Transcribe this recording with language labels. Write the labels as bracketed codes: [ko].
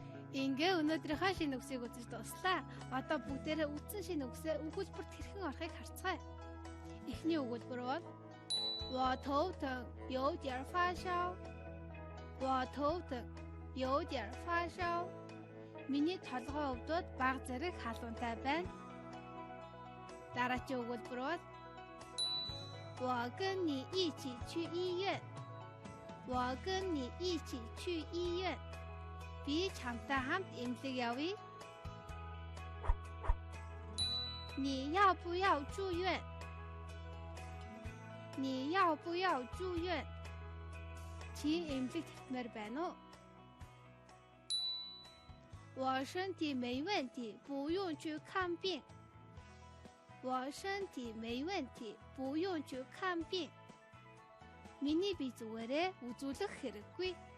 [mn] Ингээ өнөөдрийнхөө шинэ үгсийг үзэж дуслаа. Одоо бүгдээрээ үтсэн шинэ үгсээ өгүүлбэрт хэрхэн орохыг харцгаая. Эхний өгүүлбэр бол [zh] 我头疼有点发烧. 我头疼有点发烧. [mn] Миний толгой өвдөд бага зэрэг халуунтай байна. Дараагийн өгүүлбэр бол [zh] 我跟你一起去医院. 我跟你一起去医院. [mn] Би чамтай хамт эмнэлэг явъя. [zh] 你要不要住院? 你要不要住院? [mn] Чи эмнэлэгт хэвтмээр байна уу? [zh] 我身体没问题，不用去看病。我身体没问题，不用去看病. [mn] Миний бие зүгээрээ үзүүлэх хэрэггүй.